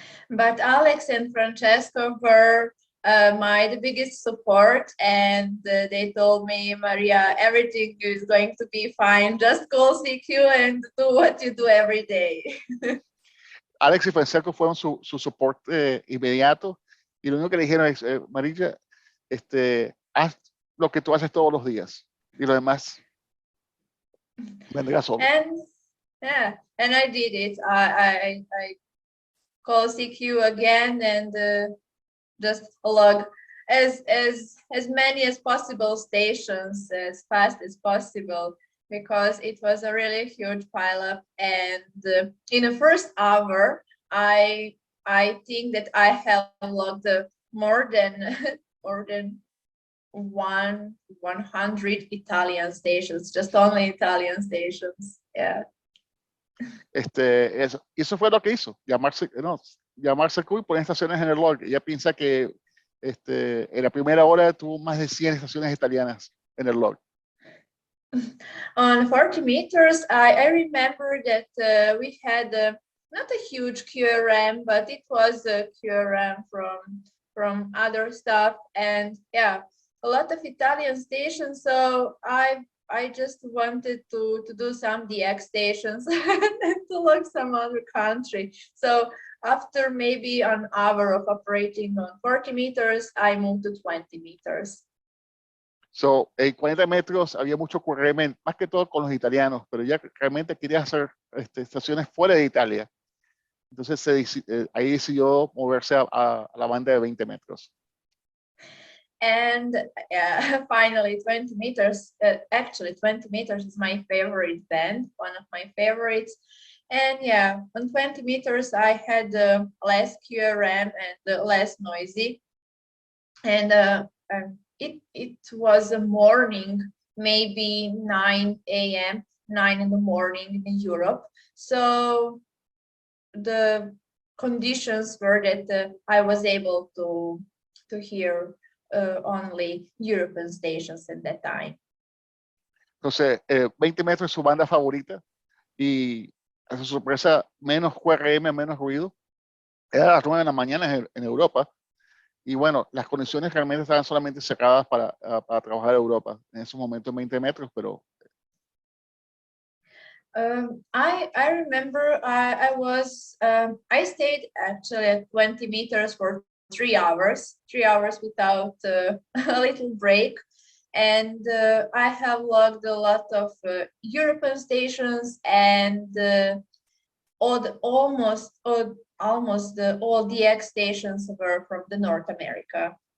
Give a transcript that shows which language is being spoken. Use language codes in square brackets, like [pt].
[en] But Alex and Francesco were the biggest support, and they told me, Maria, everything is going to be fine. Just call CQ and do what you do every day. [es] Alex y Francesco fueron su soporte inmediato y lo único que le dijeron es, Marija, haz lo que tú haces todos los días y lo demás vendrá solo. [en] And yeah, and I did it. I called CQ again and just log as many as possible stations as fast as possible, because it was a really huge pileup. And in the first hour, I think that I have logged more than 100 Italian stations, just only Italian stations. Yeah. [es] Eso fue lo que hizo, llamarse Q y poner estaciones en el log. Ella piensa que en la primera hora tuvo más de 100 estaciones italianas en el log. [en] On 40 meters, I remember that we had not a huge QRM, but it was a QRM from other stuff, and yeah, a lot of Italian stations. So I just wanted to do some DX stations and to look some other country. So after maybe an hour of operating on 40 meters, I moved to 20 meters. [es] So, en 40 metros había mucho QRM, más que todo con los italianos, pero ya realmente quería hacer estaciones fuera de Italia. Entonces ahí decidió moverse a la banda de 20 metros. [en] And finally 20 meters, actually 20 meters is my favorite band, one of my favorites. And yeah, on 20 meters I had less QRM and less noisy. And it was a morning, maybe 9 a.m., 9 in the morning in Europe. So the conditions were that I was able to hear only European stations at that time. [es] Entonces, 20 metros es su banda favorita y a su sorpresa, menos QRM, menos ruido. Era a las 9 de la mañana en Europa y bueno, las conexiones realmente estaban solamente cerradas para trabajar en Europa en ese momento en 20 metros, pero [en] I remember I stayed actually at 20 meters for 3 hours without a little break, and I have logged a lot of European stations and almost all DX stations were from the North America.